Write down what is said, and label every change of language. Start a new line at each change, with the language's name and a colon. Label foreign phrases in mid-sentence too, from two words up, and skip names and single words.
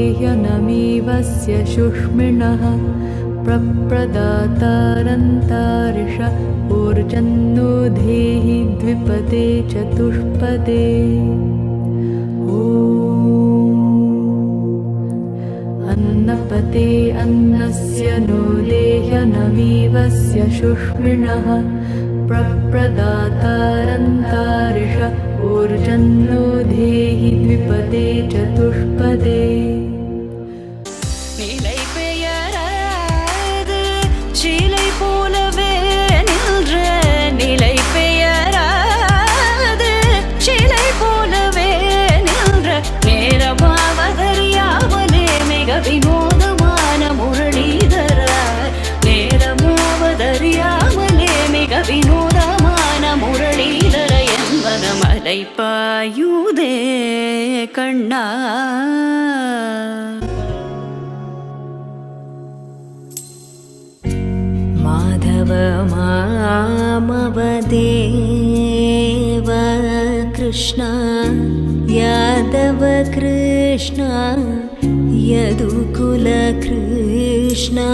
Sanskrit: नमीवस्य शुष्मिणः प्रप्रदातारन्तारिष ऊर्जन्नो धेहि द्विपदे चतुष्पदे अन्नपते अन्नस्य नो देह्यनमीवस्य शुष्मिणः प्रप्रदातारन्तारिष ऊर्जन्नो धेहि द्विपदे चतुष्पदे
Tamil: நிலை பெயராது சிலை போலவே நின்ற நிலை பெயராது சிலை போலவே நின்ற நேரமாவதறியாமலே மிக வினோதமான முரளிதர நேரமாவதறியாமலே மிக வினோதமான முரளிதர என்பன மலை பாயுதே கண்ணா
Sanskrit: माधव मामवदेव कृष्ण यादव कृष्ण यदुकुल कृष्ण